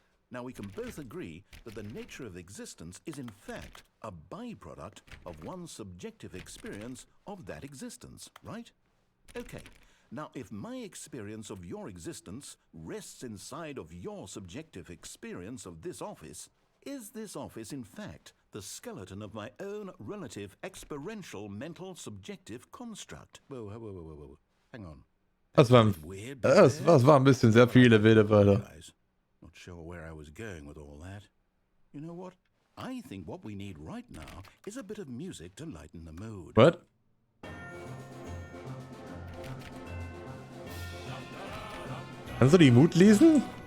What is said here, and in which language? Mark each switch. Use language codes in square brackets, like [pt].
[en] Now, we can both agree that the nature of existence is in fact a byproduct of one's subjective experience of that existence, right? Okay. Now, if my experience of your existence rests inside of your subjective experience of this office, is this office in fact the skeleton of my own relative experiential mental subjective construct? Whoa. Hang on. [de] Das war ein bisschen sehr viele wilde Wörter. [en] Not sure where I was going with all that. You know what? I think what we need right now is a bit of music to lighten the mood. What? [de] Kannst du die Mut lesen?